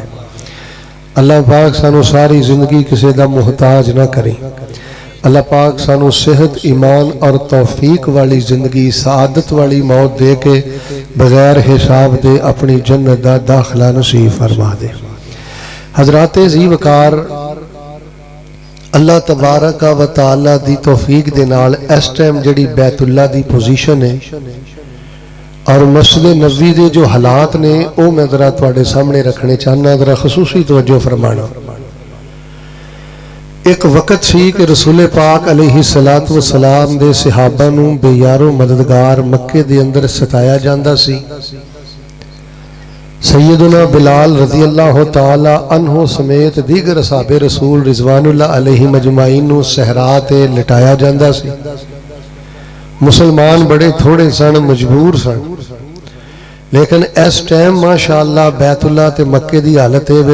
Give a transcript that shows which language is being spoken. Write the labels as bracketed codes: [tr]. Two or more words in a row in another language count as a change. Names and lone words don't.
[pa] اللہ پاک سانوں ساری زندگی کسی دا محتاج نہ کرے. اللہ پاک سانوں صحت، ایمان اور توفیق والی زندگی، سعادت والی موت دے کے بغیر حساب دے اپنی جنت دا داخلہ نصیب فرما دے. حضرات ذی وقار [ar] الله تبارك وتعالى [pa] دی توفیق دے نال اس ٹائم جہڑی بیت اللہ دی پوزیشن ہے اور مسجد نبوی دے جو حالات نے وہ میں ذرا تہاڈے سامنے رکھنے چاہنا، ذرا خصوصی توجہ فرمانا. اک وقت سی کہ رسول پاک [ar] عليه الصلاة والسلام [pa] دے صحابہ نوں بےیار و مددگار مکے دے اندر ستایا جاندا سی. سیدنا بلال [ar] رضي الله تعالى عنه [pa] سمیت دیگر اصحاب رسول [ar] رضوان الله عليهم أجمعين [pa] نوں صحرا تے لٹایا جاندا سی. مسلمان بڑے تھوڑے سن، مجبور سن، لیکن اس ٹائم ماشاءاللہ بیت اللہ تے مکے دی حالت ہے.